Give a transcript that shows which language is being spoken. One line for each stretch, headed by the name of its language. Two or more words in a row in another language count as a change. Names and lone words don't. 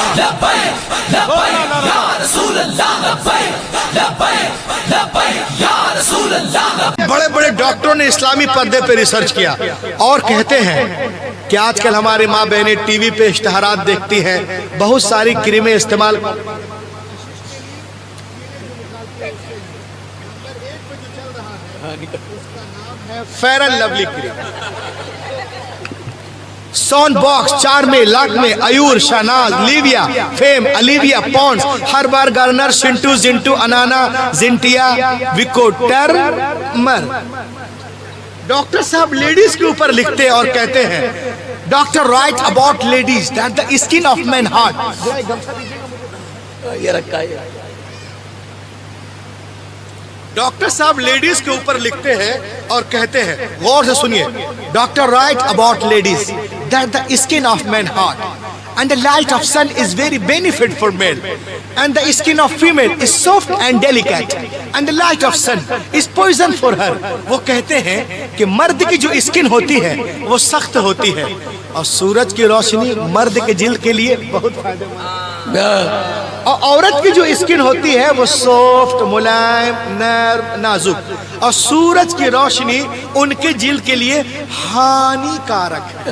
Urdu: بڑے بڑے ڈاکٹروں نے اسلامی پردے پہ ریسرچ کیا اور کہتے ہیں کہ آج کل ہماری ماں بہنیں ٹی وی پہ اشتہارات دیکھتی ہیں، بہت ساری کریمیں استعمال فیئر اینڈ لولی کریم، سون باکس، چارمے، لاکمے، ایور، شاناز، لیویا، فیم، الیویا، پونس، ہربار گارنر، شنٹو، زنٹو، انانا، زنٹیا، ویکوٹرمر۔ ڈاکٹر صاحب لیڈیز کے اوپر لکھتے اور کہتے ہیں
English: doctor write about ladies that the skin of man heart.
Urdu: ڈاکٹر صاحب لیڈیز کے اوپر لکھتے ہیں اور کہتے ہیں، غور سے سنیے،
English: doctor write about ladies that the skin of man hot and the light of sun is very benefit for male and the skin of female is soft and delicate and the light of sun is poison for her۔
Urdu: وہ کہتے ہیں کہ مرد کی جو اسکن ہوتی ہے وہ سخت ہوتی ہے اور سورج کی روشنی مرد کے جلد کے لیے بہت فائدہ مند، اور عورت کی جو اسکن ہوتی ہے وہ سافٹ، ملائم، نرم، نازک، اور سورج کی روشنی ان کے جلد کے لیے ہانی کارک ہے۔